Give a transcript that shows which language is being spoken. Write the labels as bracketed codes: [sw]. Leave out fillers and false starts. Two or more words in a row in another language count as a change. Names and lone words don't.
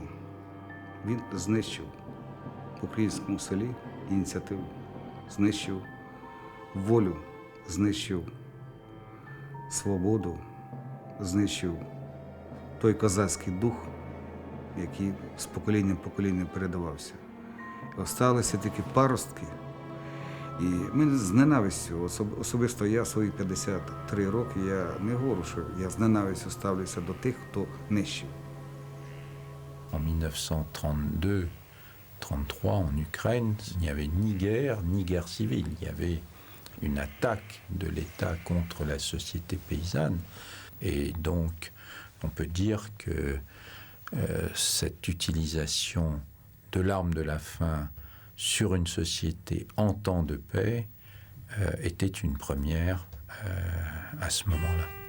[uk] Він знищив в українському селі ініціативу, знищив волю, знищив свободу, знищив той козацький дух, який з покоління в покоління передавався. Осталися тільки паростки. І ми з ненавистю, особисто я свої 53 роки, я не говорю, що я з ненавистю ставлюся до тих, хто нищив. [fr] En 1932, 1933 en Ukraine, il n'y avait ni guerre civile. Il y avait une attaque de l'État contre la société paysanne. Et donc, on peut dire que cette utilisation de l'arme de la faim sur une société en temps de paix était une première à ce moment-là.